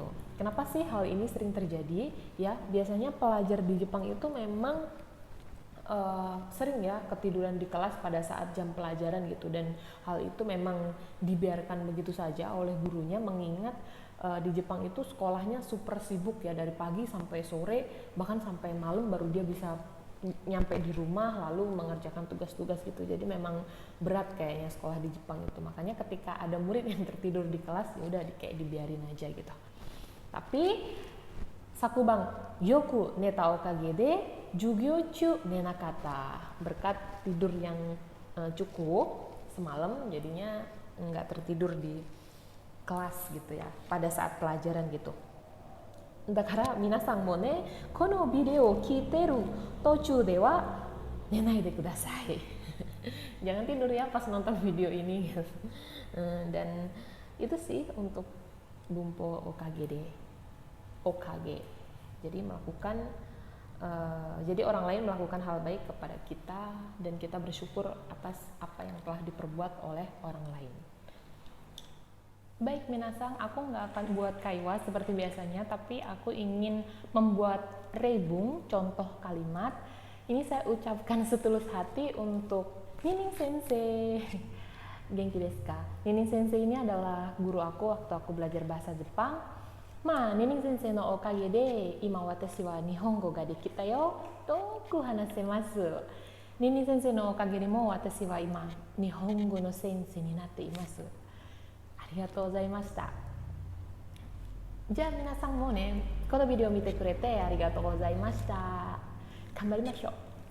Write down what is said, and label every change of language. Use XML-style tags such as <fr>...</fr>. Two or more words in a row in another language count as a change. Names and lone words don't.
<id>Kenapa sih hal ini sering terjadi? Ya biasanya pelajar di Jepang itu memang sering ya ketiduran di kelas pada saat jam pelajaran gitu, dan hal itu memang dibiarkan begitu saja oleh gurunya, mengingat di Jepang itu sekolahnya super sibuk ya, dari pagi sampai sore bahkan sampai malam baru dia bisa nyampe di rumah lalu mengerjakan tugas-tugas gitu. Jadi memang berat kayaknya sekolah di Jepang itu, makanya ketika ada murid yang tertidur di kelas ya udah kayak dibiarin aja gitu. Tapi</id> <ja>昨晩よく寝たおかげで授業中寝なかった,</ja> <id>berkat tidur yang cukup semalam jadinya nggak tertidur di kelas gitu ya pada saat pelajaran gitu.</id> <ja>だから皆さんもねこのビデオを聞いてる途中では寝ないでください.</ja> <id>Jangan tidur ya pas nonton video ini. Dan itu sih untuk</id> <ja>文法おかげでおかげ.</ja> <id>Jadi jadi orang lain melakukan hal baik kepada kita dan kita bersyukur atas apa yang telah diperbuat oleh orang lain. Baik minasang, aku nggak akan buat kaiwa seperti biasanya, tapi aku ingin membuat rebung, contoh kalimat. Ini saya ucapkan setulus hati untuk Nining Sensei.</id> <ja>元気ですか?</ja> <id>Nining Sensei ini adalah guru aku waktu aku belajar bahasa Jepang.</id> <ja>Nining先生のおかげで今私は日本語ができたよとく話せます. Nining先生のおかげでも私は今日本語の先生になっています. ありがとうございました。じゃあ皆さんもね、このビデオを見てくれてありがとうございました。頑張りましょう。</ja>